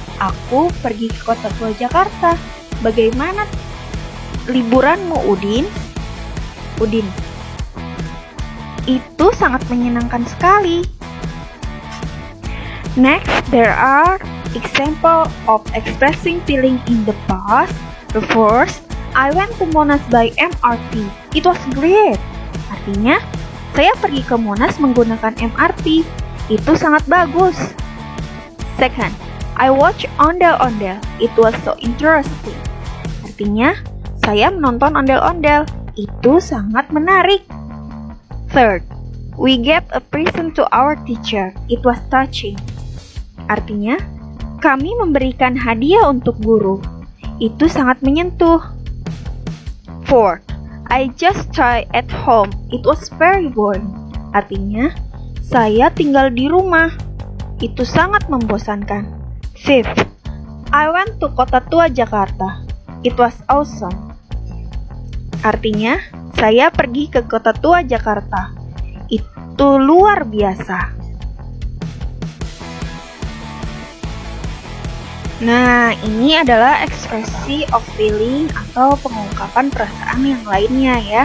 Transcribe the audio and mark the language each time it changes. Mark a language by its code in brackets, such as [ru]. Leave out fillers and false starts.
[id] Aku pergi ke Kota Tua Jakarta. Bagaimana liburanmu, Udin? Udin, itu sangat menyenangkan sekali. [en] Next, there are examples of expressing feeling in the past. The first, I went to Monas by MRT. It was great. [id] Artinya, saya pergi ke Monas menggunakan MRT. Itu sangat bagus. [en] Second, I watched ondel-ondel. It was so interesting. [id] Artinya, saya menonton ondel-ondel. Itu sangat menarik. [en] Third, we gave a present to our teacher. It was touching. [id] Artinya, kami memberikan hadiah untuk guru. Itu sangat menyentuh. [en] Fourth, I just stay at home. It was very boring. [id] Artinya, saya tinggal di rumah. Itu sangat membosankan. [en] Fifth, I went to Kota Tua Jakarta. It was awesome. [id] Artinya, saya pergi ke Kota Tua Jakarta. Itu luar biasa. Nah, ini adalah ekspresi [en] of feeling [id] atau pengungkapan perasaan yang lainnya ya.